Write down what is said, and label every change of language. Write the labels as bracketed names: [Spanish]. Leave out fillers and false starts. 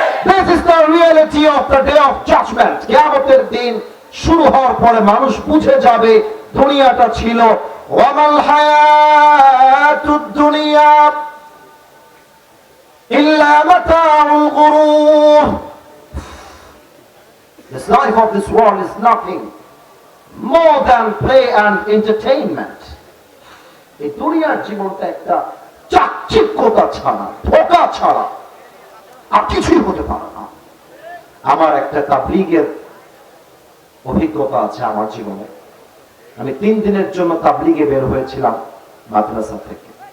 [English] This is the reality of the day of judgment. [Bangla] কিয়ামতের দিন শুরু হওয়ার পরে মানুষ বুঝে যাবে দুনিয়াটা ছিল [Arabic] ওয়ামাল হায়াতুদ দুনিয়া ইল্লা মাতাউল গুরুর। [English] This life of this world is nothing more than play and entertainment. [Bangla] এই দুনিয়ার জীবনটা একটা চাকচিক্যতা ছাড়া, ধোঁকা ছাড়া আর কিছুই হতে পারে না। আমার একটা তাবলীগের অভিজ্ঞতা আছে আমার জীবনে। আমি 3 দিনের জন্য তাবলীগে বের হয়েছিলাম মাদ্রাসা থেকে।